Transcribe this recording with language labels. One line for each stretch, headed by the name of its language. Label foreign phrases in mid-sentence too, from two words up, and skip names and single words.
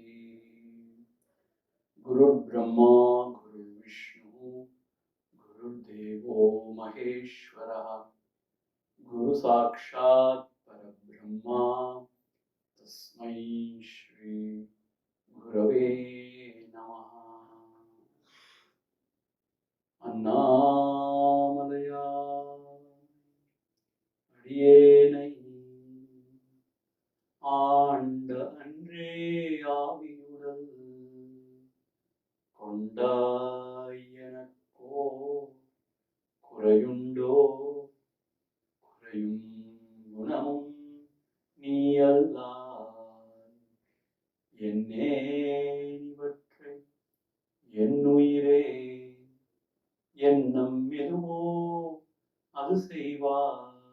Sanskrit: गुरुर्ब्रह्मा गुरुर्विष्णु गुरुर्देवो महेश्वरः गुरु साक्षात् परब्रह्मा तस्मै श्री गुरवे नमः।
Tamil: अन्नामलया அடியேனை ஆண்ட அன்றே ஆவியுடல் கொண்டாய் எனக்கோ குறையுண்டோ குறையும் குணமும் நீ அல்லால் என்னே இவற்றை என் உயிரே எண்ணம் எதுவோ அது செய்வாய்